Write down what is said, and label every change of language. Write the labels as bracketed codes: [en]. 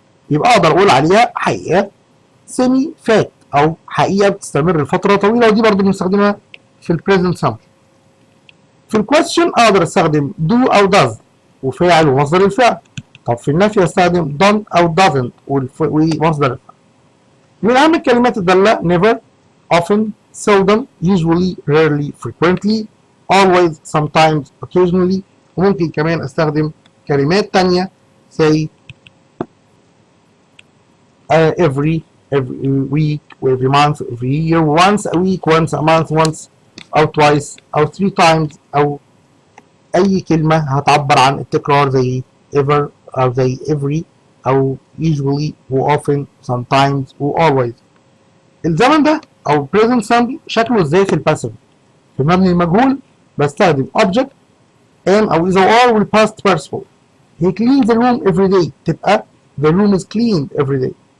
[ar] يبقى أقدر أقول عليها حقيقة سيمي فاكت أو حقيقة بتستمر لفترة طويلة، ودي برضه بنستخدمها في البريزنت سامبل. في الكويستشن أقدر أستخدم do أو does وفاعل ومصدر الفعل. طب في النفي أستخدم don't أو doesn't ومصدر الفعل. من أهم الكلمات الدالة never، often، seldom، usually، rarely، frequently، always، sometimes، occasionally. وممكن كمان أستخدم كلمات تانية زي every week، every month، every year، once a week، once a month، once أو twice أو 3 times، أو أي كلمة هتعبر عن التكرار زي ever أو زي every أو usually و often sometimes و always. الزمن ده أو present simple شكله ازاي في الباسيف؟ في مبني المجهول بستخدم object am أو is أو are والpast participle. [en] He cleans the room every day [ar] تبقى [en] the room is cleaned every day.